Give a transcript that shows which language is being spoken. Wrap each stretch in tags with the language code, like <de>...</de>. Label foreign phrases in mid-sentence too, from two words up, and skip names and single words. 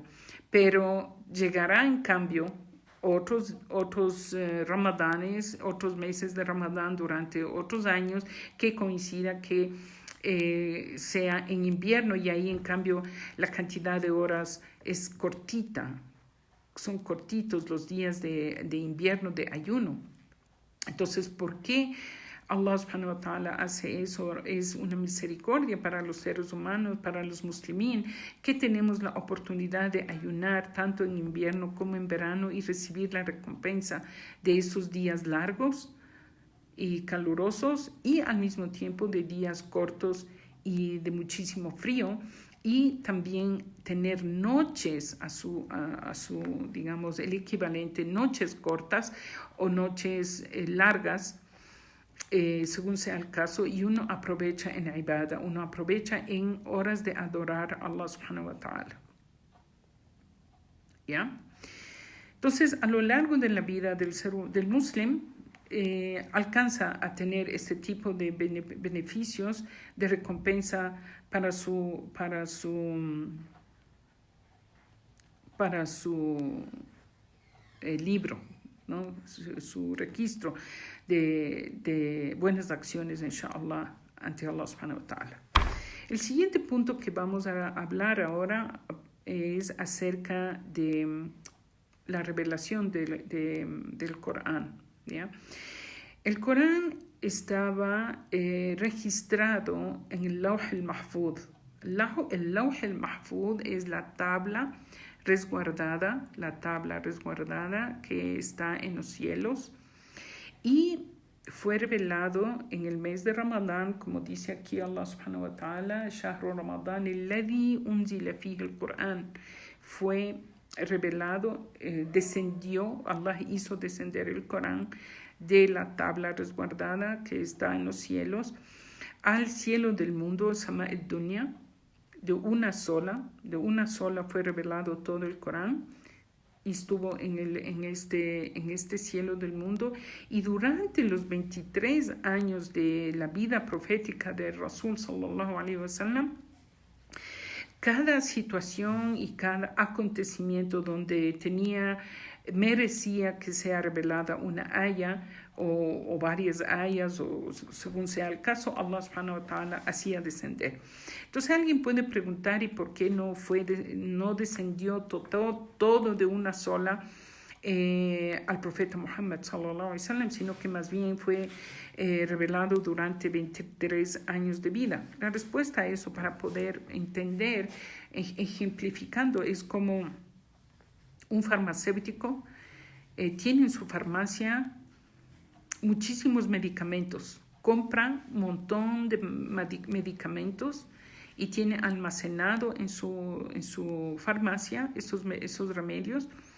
<es>Pero llegará en cambio otros ramadanes, otros meses de Ramadán durante otros años que coincida que sea en invierno, y ahí en cambio la cantidad de horas es cortita, son cortitos los días de invierno de ayuno. Entonces, ¿por qué</es> <ar>الله سبحانه وتعالى</ar> <es>hace eso? Es una misericordia para los seres humanos, para los muslimín, que tenemos la oportunidad de ayunar tanto en invierno como en verano y recibir la recompensa de esos días largos y calurosos, y al mismo tiempo de días cortos y de muchísimo frío, y también tener noches a su digamos, el equivalente, noches cortas o noches largas, según sea el caso, y uno aprovecha en ibadah, uno aprovecha en horas de adorar a</es> <ar>الله سبحانه وتعالى.</ar> <es>¿Ya? Entonces, a lo largo de la vida del muslim, alcanza a tener este tipo de beneficios de recompensa para su libro, ¿no? Su registro de buenas acciones, inshallah, ante</es> <ar>الله سبحانه وتعالى.</ar> <es>El siguiente punto que vamos a hablar ahora es acerca de la revelación del Corán, ¿ya? El Corán estaba registrado en el</es> <ar>اللوح المحفوظ.</ar> <es>El</es> <ar>اللوح المحفوظ</ar> <es>es la tabla resguardada que está en los cielos, y fue revelado en el mes de Ramadán, como dice aquí</es> <ar>الله سبحانه وتعالى, شهر رمضان الذي أنزل فيه القرآن.</ar> <es>Fue revelado, descendió, Allah hizo descender el Corán de la tabla resguardada que está en los cielos al cielo del mundo,</es> <ar>سماء الدنيا.</ar> <es>De una sola fue revelado todo el Corán y estuvo en este cielo del mundo. Y durante los 23 años de la vida profética de</es> <ar>رسول صلى الله عليه وسلم,</ar> <es>cada situación y cada acontecimiento donde merecía que sea revelada una aya o varias ayas, o según sea el caso,</es> <ar>الله سبحانه وتعالى</ar> <es>hacía descender. Entonces alguien puede preguntar, ¿y por qué no descendió todo de una sola al profeta Muhammad</es> <ar>صلى الله عليه وسلم,</ar> <es>sino que más bien fue revelado durante 23 años de vida? La respuesta a eso, para poder entender, ejemplificando, es como un farmacéutico tiene en su farmacia muchísimos medicamentos, compra un montón de medicamentos y tiene almacenado en su farmacia esos remedios.</es>